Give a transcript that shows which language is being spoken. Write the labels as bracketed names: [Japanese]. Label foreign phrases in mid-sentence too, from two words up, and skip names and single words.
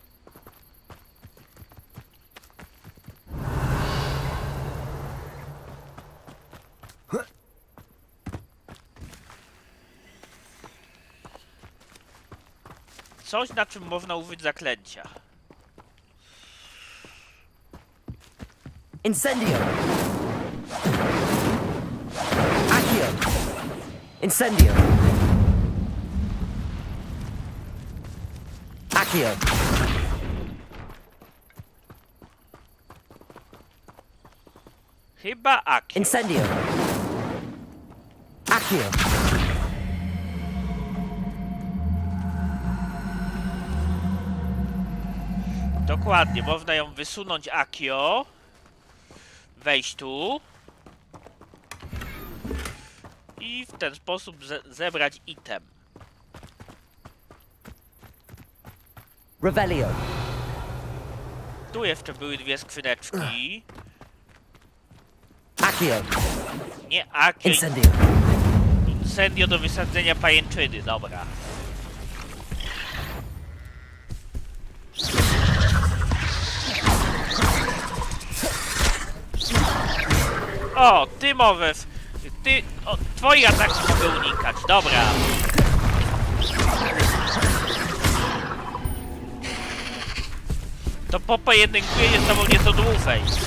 [Polish] Coś, na czym można użyć zaklęcia. Incendio. Accio. Incendio. Accio. Chyba Accio. Incendio. Accio. Dokładnie, można ją wysunąć Accio. wejść tu i w ten sposób zebrać item. Revelio. Tu jeszcze były dwie skrzyneczki. Accio. Nie Accio. Incendio. Incendio do wysadzenia pajęczyny, dobra. O, ty mowe. Ty. O, twoje ataki mogę unikać, dobra. To po pojedynkuję z tobą nieco dłużej.